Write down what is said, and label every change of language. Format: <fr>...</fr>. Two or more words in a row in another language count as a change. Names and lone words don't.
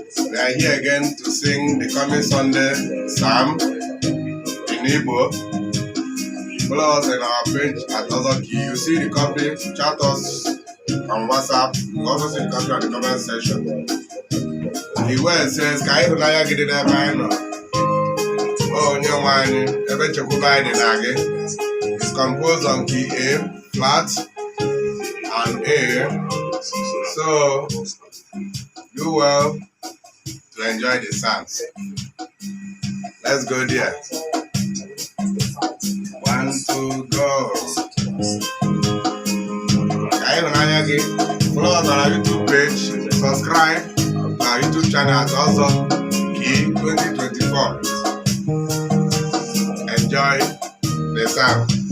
<en>We are here again to sing the coming Sunday psalm in Igbo. Follow us in our page at Azoki. You see the company, chat us. on WhatsApp. You also see the caption at the comment section. The word says,</en> <ig>"Ka ịhụnanya gị dị n'ebe anyị nọ." O onye nwe anyị, ebe nchekwube anyị dị na gị.</ig> <en>It's composed on key A, flat, and A. So, do well. to enjoy the sounds. Let's go there. One, two, go.</en> <ig>Ka ịhụnanya gị,</ig> <en>follow us on our YouTube page, subscribe na YouTube channel at Ọzọ Kii twenty twenty-four. Enjoy.</en> <ig>N'ịsa ahụ.</ig>